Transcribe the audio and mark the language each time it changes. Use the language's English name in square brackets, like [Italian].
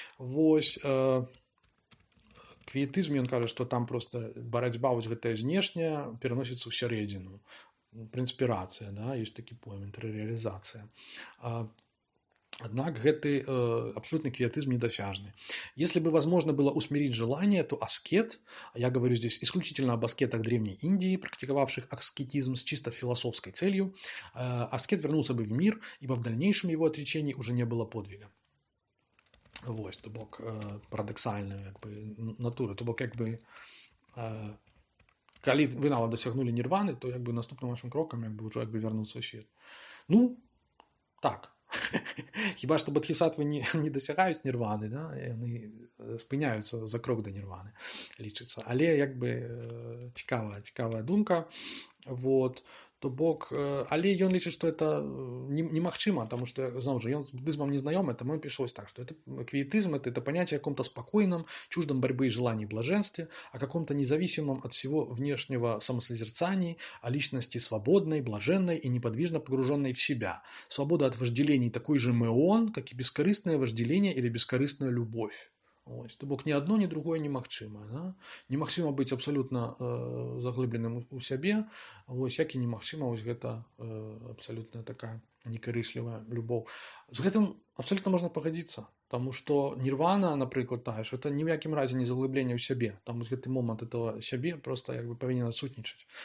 [Belarusian] Вось, квіетызм, ён кажа, што там просто барацьба вось гэтая знешняя пераносіцца ў сярэдзіну. Прынспірацыя, да? Ёсць такі поем, інтэрыярызацыя. [Russian] Однако гэты абсолютный квиетизм недосяжный. Если бы возможно было усмирить желание, то аскет, я говорю здесь исключительно об аскетах Древней Индии, практиковавших аскетизм с чисто философской целью, аскет вернулся бы в мир, ибо в дальнейшем его отречении уже не было подвига. [Belarusian] Вось, то бок парадоксальная натура, то бок калі вы нават дасягнули нірваны, то наступным вашим крокам уже вярнуцца ў свет. Ну, так. Хіба што бодхісаттвы не дасягаюць нірваны, да? Яны спыняюцца за крок да нірваны, лічыцца. Але цікавая думка. Вот. То бок, але ён лічыць, што это немагчыма, потому что, зноў жа, ён з буддызмом не знаёмы, таму ён піша так, [Russian] что это квиетизм, это понятие о каком-то спокойном, чуждом борьбы и желаний блаженстве, о каком-то независимом от всего внешнего самосозерцании, о личности свободной, блаженной и неподвижно погруженной в себя. Свобода от вожделений такой же меон, как и бескорыстное вожделение или бескорыстная любовь. [Belarusian] Ось, то бок ні одно, ні другое немагчыма. Да? Немагчыма быць абсалютна заглыбленым у сябе, ось, як і немагчыма вось гэта абсалютна такая некарыслівая любоў. З гэтым абсалютна можна пагадзіцца, таму што нірвана, напрыклад, тая ж, это ні ў якім разе не заглыбленне ў сябе. Там вось гэты момант этого сябе просто павінен адсутнічаць.